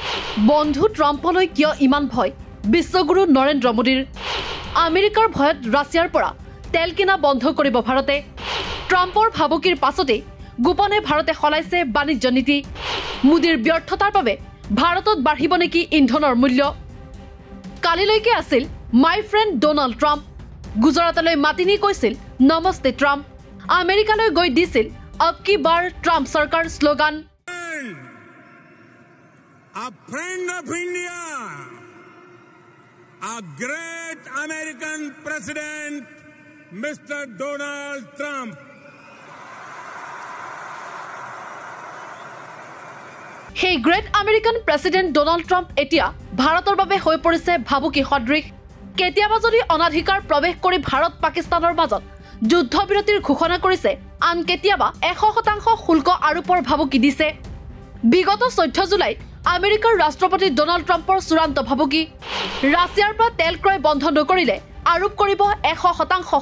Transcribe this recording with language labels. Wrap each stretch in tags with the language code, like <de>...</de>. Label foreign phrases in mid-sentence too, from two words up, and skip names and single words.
<as>বন্ধু ট্ৰাম্পলৈ কিয় ইমান ভয় বিশ্বগুৰু নৰেন্দ্ৰ মোদীৰ আমেৰিকাৰ ভয়ত ৰাছিয়াৰ পৰা তেল কিনা বন্ধ কৰিব ভাৰতে ট্ৰাম্পৰ ভাবুকিৰ পাছতে গোপনে ভাৰতে সলাইছে বাণিজ্য নীতি মোদীৰ ব্যৰ্থতাৰ বাবে ভাৰতত বাঢ়িব নেকি ইন্ধনৰ মূল্য কালিলৈকে আছিল</as> <en>my friend</en> <as>ডোনাল্ড ট্ৰাম্প গুজৰাটলৈ মাতি নি কৈছিল নমস্তে ট্ৰাম্প আমেৰিকালৈ গৈ দিছিল</as> <hi>अब की बार ट्रम्प सरकार</hi> <as>स्लोगान</as> <en>A friend of India, a great American president, Mr. Donald Trump. Hey, great American President Donald Trump</en> <as>etia ভাৰতৰ বাবে হৈ পৰিছে ভাবুকি সদৃশ কেতিয়াবা যদি অনাধিকাৰ প্ৰৱেশ কৰি ভাৰত পাকিস্তানৰ মাজত যুদ্ধবিৰতিৰ ঘোষণা কৰিছে আন কেতিয়াবা 100% শুল্ক আৰোপৰ ভাবুকি দিছে বিগত 14 জুলাইত আমেৰিকাৰ ৰাষ্ট্ৰপতি ডোনাল্ড ট্ৰাম্পৰ চূড়ান্ত ভাবুকি ৰাছিয়াৰ পৰা তেল ক্ৰয় বন্ধ নকৰিলে আৰোপ কৰিব 100%</as>